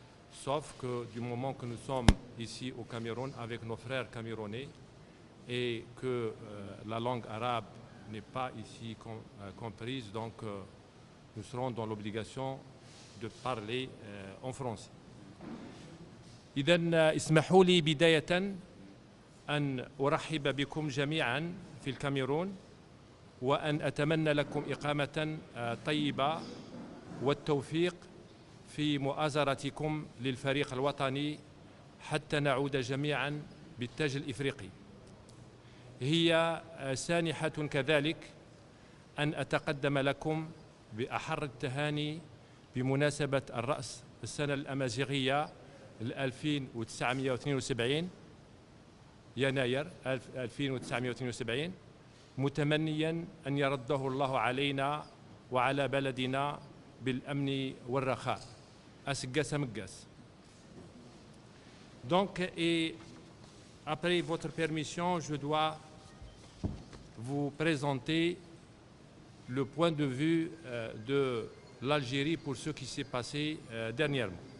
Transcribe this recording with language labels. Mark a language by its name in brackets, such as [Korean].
[French] sauf que du moment que nous sommes ici au Cameroun avec nos frères camerounais et que la langue arabe n'est pas ici comprise, donc nous serons dans l'obligation de parler en français. [Arabic] إذن اسمحوا لي بداية أن أرحب بكم جميعا في الكاميرون وأن أتمنى لكم إقامة طيبة والتوفيق في مؤازرتكم للفريق الوطني حتى نعود جميعا بالتاج الإفريقي. هي سانحة كذلك أن أتقدم لكم بأحر التهاني بمناسبة الرأس السنة الأمازيغية 1972 يناير 1972 متمنيا أن يرده الله علينا وعلى بلدنا بالأمن والرخاء. [Berber languages] أسقس مقس. [French] Donc, et après votre permission, je dois vous présenter le point de vue de l'Algérie pour ce qui s'est passé dernièrement.